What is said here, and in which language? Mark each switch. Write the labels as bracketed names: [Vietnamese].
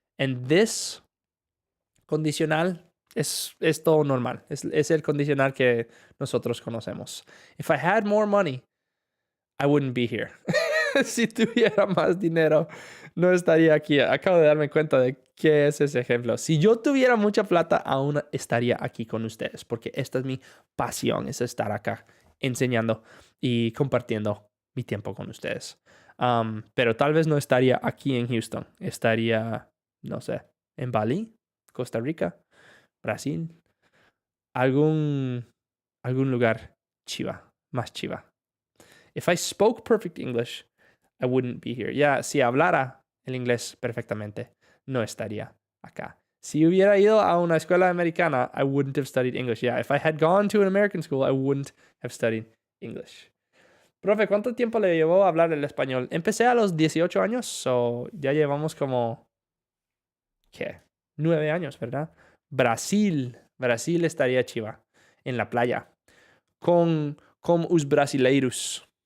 [English] And this [Spanish] condicional es todo normal. Es el condicional que nosotros conocemos. [English] If I had more money, I wouldn't be here. [Spanish] Si tuviera más dinero, no estaría aquí. Acabo de darme cuenta de qué es ese ejemplo. Si yo tuviera mucha plata, aún estaría aquí con ustedes, porque esta es mi pasión, es estar acá enseñando y compartiendo mi tiempo con ustedes. Pero tal vez no estaría aquí en Houston. Estaría, no sé, en Bali, Costa Rica, Brasil, algún lugar chiva, más chiva. [English] If I spoke perfect English, I wouldn't be here. [Spanish] Ya, si hablara el inglés perfectamente, no estaría acá. Si hubiera ido a una escuela americana, [English] I wouldn't have studied English. Yeah, if I had gone to an American school, I wouldn't have studied English. [Spanish] Profe, ¿cuánto tiempo le llevó a hablar el español? Empecé a los 18 años, so ya llevamos como, ¿qué? 9 años, ¿verdad? Brasil estaría chiva, en la playa, con os brasileiros.